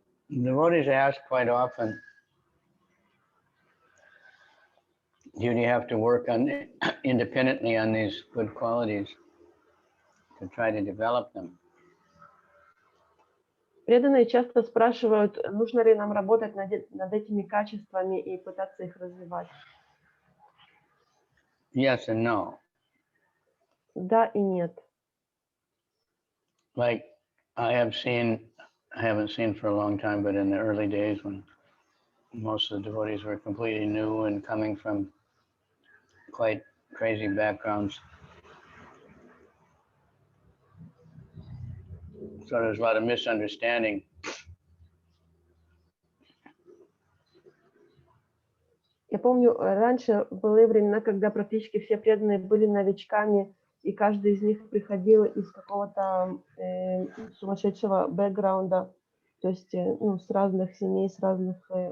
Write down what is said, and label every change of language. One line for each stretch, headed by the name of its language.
English: Devotees ask quite often, do you have to work on independently on these good qualities to try to develop them?
Russian: Преданные часто спрашивают, нужно ли нам работать над этими качествами и пытаться их развивать.
English: Yes and no.
Russian: Да и нет.
English: Like I haven't seen for a long time, but in the early days when most of the devotees were completely new and coming from quite crazy backgrounds. So there's a lot of misunderstanding.
Russian: Я помню, раньше были времена, когда практически все преданные были новичками, и каждый из них приходил из какого-то сумасшедшего бэкграунда, то есть с разных семей, с разных...